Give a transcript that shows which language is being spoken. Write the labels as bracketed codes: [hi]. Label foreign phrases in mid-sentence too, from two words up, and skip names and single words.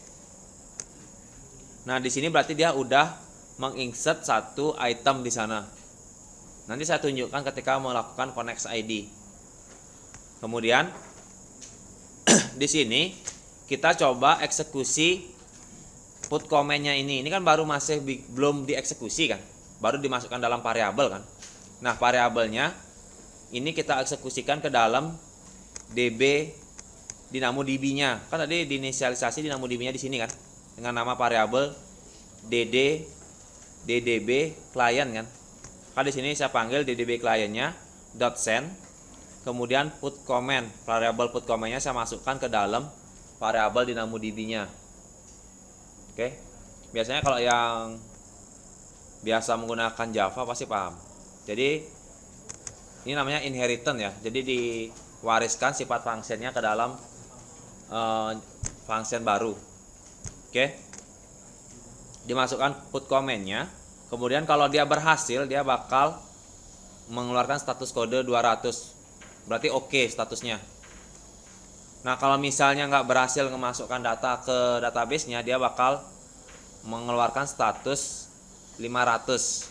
[id] Nah, di sini berarti dia udah menginsert satu item di sana. Nanti saya tunjukkan ketika melakukan [en] connect ID. [id] Kemudian di sini kita coba eksekusi [en] put comment- [id] nya ini. Ini kan baru masih belum dieksekusi kan. Baru dimasukkan dalam variabel kan. Nah, variabelnya ini kita eksekusikan ke dalam DB DynamoDB-nya. Kan tadi diinisialisasi DynamoDB-nya di sini kan dengan nama variabel ddb client kan. Kan di sini saya panggil ddb client-nya .send. Kemudian [en] put comment, [id] variabel [en] put comment- [id] nya saya masukkan ke dalam variabel DynamoDB-nya. Oke. Biasanya kalau yang biasa menggunakan Java pasti paham. Jadi ini namanya inheritance ya. Jadi diwariskan sifat fungsinya ke dalam function baru. Oke. Dimasukkan [en] put comment- [id] nya. Kemudian kalau dia berhasil, dia bakal mengeluarkan status kode 200. Berarti oke statusnya. Nah, kalau misalnya nggak berhasil memasukkan data ke database-nya, dia bakal mengeluarkan status 500.